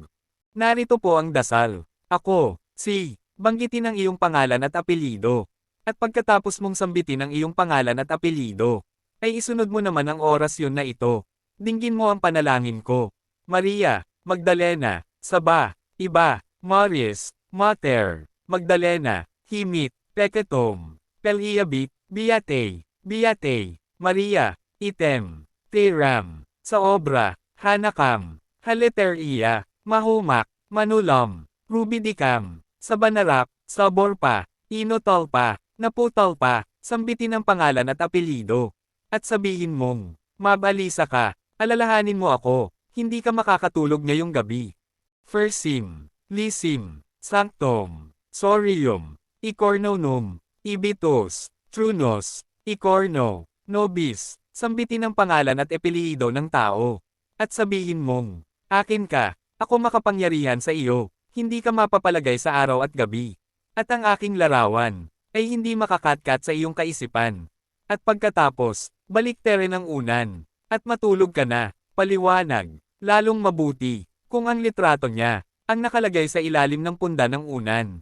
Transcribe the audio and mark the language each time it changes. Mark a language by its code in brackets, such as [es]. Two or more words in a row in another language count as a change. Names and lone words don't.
[tl] Narito po ang dasal. Ako, banggitin ang iyong pangalan at apelyido. At pagkatapos mong sambitin ang iyong pangalan at apelyido, ay isunod mo naman ang oras yon na ito. Dinggin mo ang panalangin ko. Maria, Magdalena, Saba, Iba, Marius, Mater, Magdalena, Himit, Pekatom, Peliabit, Biate, Biate, Maria, Item, Teram, sa obra, Hanakam, Haleteria, Mahumak, Manulam, Rubidicam, sa Banarap, Saborpa, Inotolpa, Naputolpa, sambitin ang pangalan at apelyido. At sabihin mong, mabalisa ka, alalahanin mo ako, hindi ka makakatulog ngayong gabi. [la] Firsim, Lisim, Sanctum, Sorium, Icornonum, Ibitus, Trunos, Icorno, Nobis, [tl] sambitin ang pangalan at apelyido ng tao. At sabihin mong, akin ka, ako makapangyarihan sa iyo, hindi ka mapapalagay sa araw at gabi. At ang aking larawan, ay hindi makakatkat sa iyong kaisipan. At pagkatapos, baliktere ng unan, at matulog ka na, paliwanag, lalong mabuti, kung ang litrato niya, ang nakalagay sa ilalim ng punda ng unan.